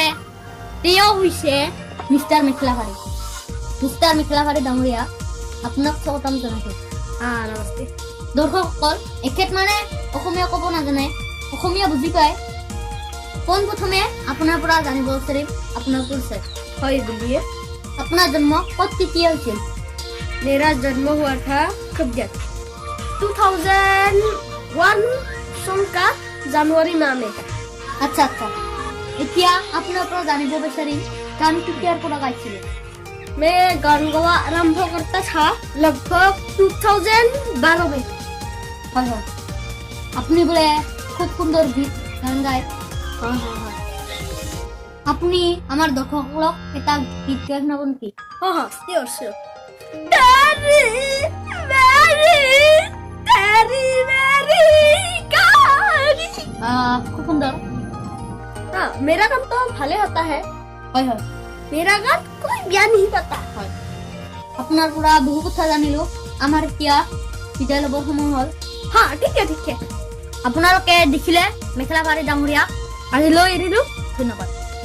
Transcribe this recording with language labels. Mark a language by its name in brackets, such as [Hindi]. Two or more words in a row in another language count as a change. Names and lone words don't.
[Assamese] তেওঁ হৈছে মিষ্টাৰ মেখেলাভাৰী। মিষ্টাৰ মেখেলাভাৰী ডাঙৰীয়া, আপোনাক স্বাগতম জনাইছো। নমস্তে। দৰ্শকসকল, এখেত মানে অসমীয়া ক'ব নাজানে, অসমীয়া বুজি পায়। পোনপ্ৰথমে আপোনাৰ পৰা জানিব বিচাৰিম আপোনাৰ পৰিচয়। [Hindi] হয় बोलिए। अपना जन्म कब किया हुआ? मेरा जन्म हुआ था 2001 सन का जनवरी माह में। अच्छा अच्छा। [Assamese] এতিয়া আপোনাৰ পৰা জানিব বিচাৰিম গান কেতিয়াৰ পৰা গাইছিলে? [Hindi] मैं गान गाना आरंभ करता था लगभग 2012 में। [Assamese] হয় হয়। আপুনি বোলে খুব সুন্দৰ গীত গান গায়। [Hindi] हाँ। [Assamese] আপুনি আমাৰ দৰ্শকসকলক এটা গীত গাই শুনাব নেকি? [Hindi] हाँ श्योर। तेरी मेरी कहानी। [Assamese] খুব সুন্দৰ। [Hindi] हाँ, मेरा गान तो भले होता है। [Assamese] হয় হয় [Hindi] मेरा गान कोई ज्ञान नहीं पता। [Assamese] হয়। আপোনাৰ পৰা বহু কথা জানিলো। আমাৰ এতিয়া বিদায় ল'বৰ সময় হ'ল। [Hindi] हाँ ठीक है। [Assamese] আপোনালোকে দেখিলে মেখেলাভাৰী ডাঙৰীয়া। আজিলৈ এৰিলো, ধন্যবাদ।